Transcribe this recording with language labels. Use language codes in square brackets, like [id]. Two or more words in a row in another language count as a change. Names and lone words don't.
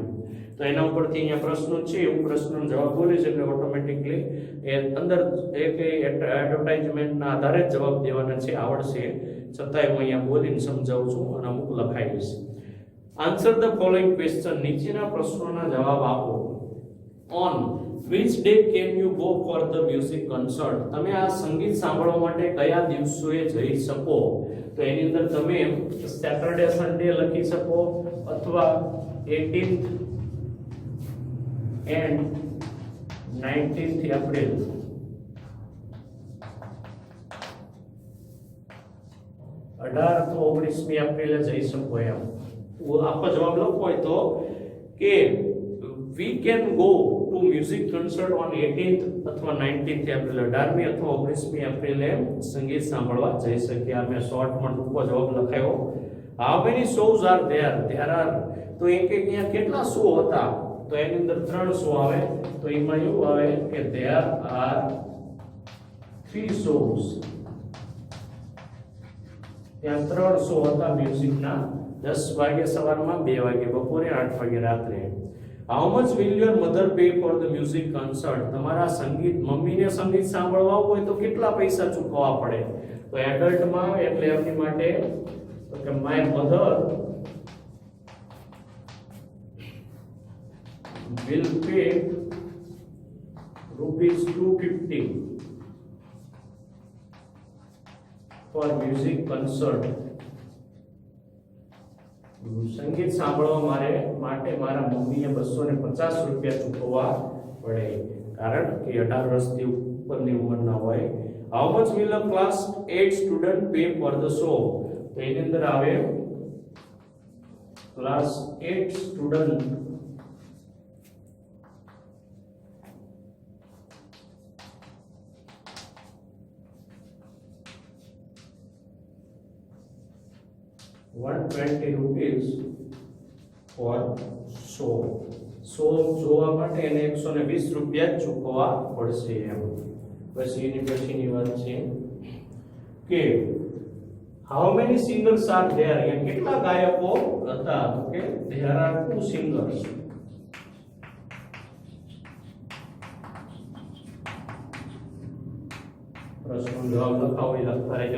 [gu] તો એના ઉપરથી અહીંયા પ્રશ્નો છે, એવું પ્રશ્નનો જવાબ બોલીશ એટલે ઓટોમેટિકલી એ અંદર એક એડવર્ટાઇઝમેન્ટના આધારે જ જવાબ દેવાના છે. આવડશે છતાંય હું અહીંયા બોલીને સમજાવું છું અને અમુક લખાઈશ. [en] answer the following question. [gu] નીચેના પ્રશ્નોના જવાબ આપો. [en] ઓન which day can you go for the music concert? [gu] તમે આ સંગીત સાંભળવા માટે કયા દિવસોએ જઈ શકો? તો એની અંદર તમે [en] Saturday Sunday [gu] લખી શકો અથવા 18th and 19th એપ્રિલ. 18 તો 19મી એપ્રિલે જઈ શકો. એમ આખો જવાબ લખવો હોય તો કે [en] we can go to music concert on 18th [gu] અથવા 19th એપ્રિલ. 18મી અથવા 19મી એપ્રિલે સંગીત સાંભળવા જઈ શકીએ. આ મેં શોર્ટમાં ટૂંકો જવાબ લખાયો. [en] how many shows are there? there are. [gu] તો અહીંયા કેટલા શો હતા? તો એની અંદર 3 શો આવે. તો એમાં એવું આવે કે [en] there are 3 shows. [gu] ત્યાં 3 શો હતા મ્યુઝિકના. 10 વાગે સવારમાં, 2 વાગે બપોરે, 8 વાગે રાત્રે. [en] How much will your mother pay for the music concert? [gu] તમારા સંગીત, મમ્મીને સંગીત સાંભળવા હોય તો કેટલા પૈસા ચૂકવવા પડે? તો એડલ્ટમાં એટલે એમની માટે તો કે [en] my mother will pay ₹250 for music concert. [gu] સંગીત સાંભળવા માટે મારા મમ્મીએ ₹250 ચૂકવવા પડે, કારણ કે 18 વર્ષથી ઉપરની ઉંમરના હોય. [en] How much will a class 8 student pay for the show? [gu] તો એની અંદર આવે [en] class 8 student ₹120 for show. [gu] જોવા માટે એને ₹120 ચૂકવવા પડશે એમ. પછીની વાત છે કે [en] how many singers are there, [gu] એટલે કેટલા ગાયકો હતા? તો કે [en] there are 2 singers. [gu] પ્રશ્નનો જવાબ લખાવો એ લખતા રહેજો.